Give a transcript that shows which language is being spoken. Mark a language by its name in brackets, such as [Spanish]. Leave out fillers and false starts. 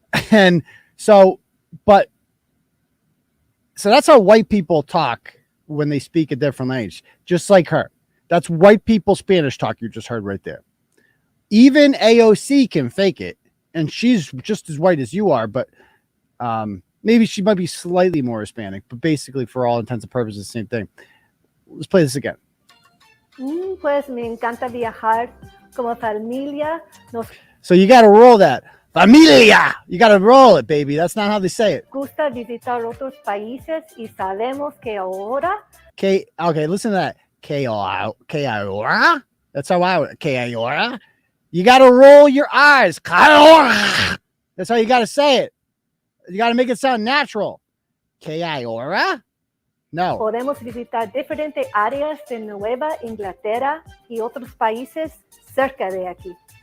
[English] And so that's how white people talk when they speak a different language, just like her. That's white people Spanish talk you just heard right there. Even AOC can fake it, and she's just as white as you are, but maybe she might be slightly more Hispanic, but basically for all intents and purposes, the same thing. Let's play this again. [Spanish] Pues me encanta viajar como familia. [English] So you got to roll that. Familia! You got to roll it, baby. That's not how they say it. [Spanish] Gusta visitar otros países y sabemos que ahora. [English] Okay, listen to that. [Spanish] Que ahora? [English] That's how I would. Que ahora? You got to roll your eyes. That's how you got to say it. You got to make it sound natural. [Spanish] Que ahora? No. Podemos visitar diferentes áreas de Nueva Inglaterra y otros países cerca de aquí.